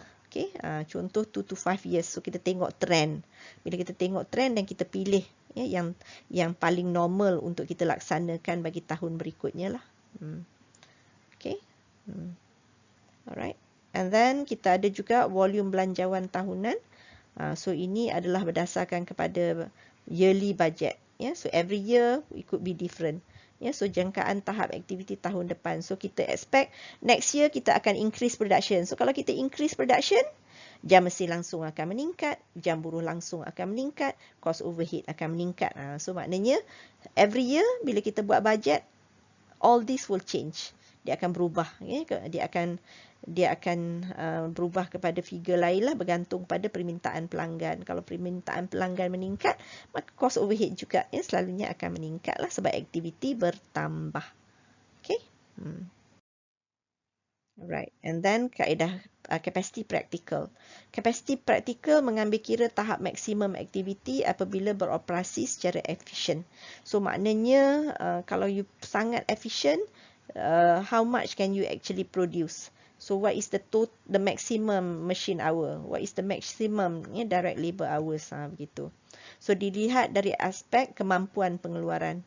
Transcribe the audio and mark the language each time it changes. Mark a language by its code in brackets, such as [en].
[ms] Okay, contoh 2 to 5 years. So kita tengok trend. Bila kita tengok trend dan kita pilih, ya, yang paling normal untuk kita laksanakan bagi tahun berikutnya lah. Okay. Alright. And then kita ada juga volume belanjawan tahunan. So ini adalah berdasarkan kepada yearly budget. [en] Ya, so every year it could be different. [ms] Ya, so jangkaan tahap aktiviti tahun depan. So kita expect next year kita akan increase production. So kalau kita increase production, jam mesin langsung akan meningkat, jam buruh langsung akan meningkat, cost overhead akan meningkat. So maknanya every year bila kita buat budget, [en] all this will change. [ms] Dia akan berubah, ya? Dia akan berubah kepada figure lain lah, bergantung pada permintaan pelanggan. Kalau permintaan pelanggan meningkat, maka cost overhead juga, ya, selalunya akan meningkat lah sebab aktiviti bertambah. Okay. Alright, and then kaedah capacity practical. Capacity practical mengambil kira tahap maksimum aktiviti apabila beroperasi secara efisien. [en] So [ms] maknanya kalau you sangat efisien, [en] how much can you actually produce? So what is the maximum machine hour? What is the maximum, ya, direct labor hours? [ms] Begitu. So dilihat dari aspek kemampuan pengeluaran.